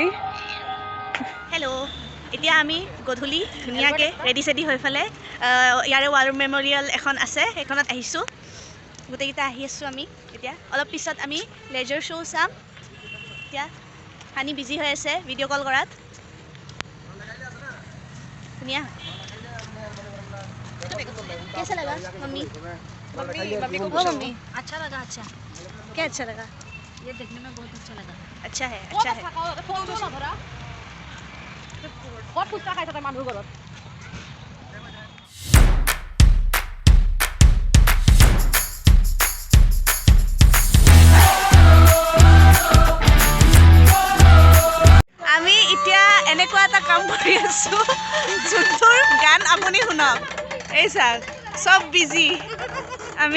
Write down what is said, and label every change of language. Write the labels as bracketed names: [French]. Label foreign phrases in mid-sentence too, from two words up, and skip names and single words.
[Assamese] হেল্ল' এতিয়া আমি গধূলি ধুনীয়াকৈ ৰেডি চেডি হৈ পেলাই ইয়াৰে [English] war memorial [Assamese] এখন আছে সেইখনত আহিছোঁ গোটেইকেইটা আহি আছোঁ আমি এতিয়া অলপ পিছত আমি [English] laser show' [Assamese] চাম এতিয়া হানি বিজি হৈ আছে [English] video call [Assamese] কৰাত ধুনীয়া [Hindi] कैसा लगा मम्मी मम्मी को ओ मम्मी अच्छा लगा अच्छा क्या अच्छा लगा ये देखने में बहुत अच्छा लगा अच्छा है [Assamese] ক'ত [Hindi] अच्छा है [Assamese] থাকা ফোনটো নধৰা ক'ত ফুচকা খাই থাকে মানুহৰ ঘৰত আমি এতিয়া এনেকুৱা এটা কাম কৰি আছোঁ যোনটোৰ গান আপুনি শুনক এই চাওক চব বিজি আমি